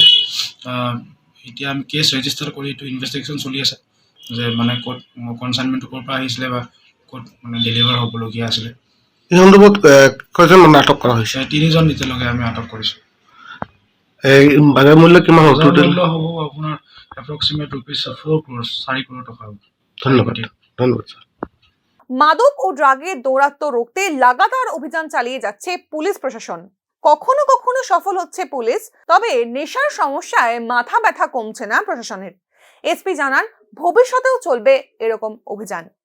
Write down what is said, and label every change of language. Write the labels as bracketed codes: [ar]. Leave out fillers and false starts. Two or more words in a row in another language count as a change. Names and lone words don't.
[as] এতিয়া আমি [en] case register [as] কৰি এইটো ইনভেষ্টিগেশ্যন চলি আছে যে ক'ত কনচাইনমেণ্টটো ক'ৰ পৰা আহিছিলে বা ক'ত ডেলিভাৰ হ'বলগীয়া আছিলে। এই সন্দৰ্ভত কেইজন মানুহ আটক কৰা হৈছে? 3জন এতিয়ালৈকে আমি আটক কৰিছোঁ। এই বাজাৰ মূল্য কিমান হ'ব? বজাৰ মূল্য হ'ব আপোনাৰ [en] approximate ₹4 crores, [as] 4 কোটি টাকা হ'ব। ধন্যবাদ ধন্যবাদ স্যার। [bn] মাদক ও ড্রাগের দৌরাত্ম্য রুখতে লাগাতার অভিযান চালিয়ে যাচ্ছে পুলিশ প্রশাসন। কখনো কখনো সফল হচ্ছে পুলিশ, তবে নেশার সমস্যায় মাথা ব্যথা কমছে না প্রশাসনের। এসপি জানান, ভবিষ্যতেও চলবে এরকম অভিযান।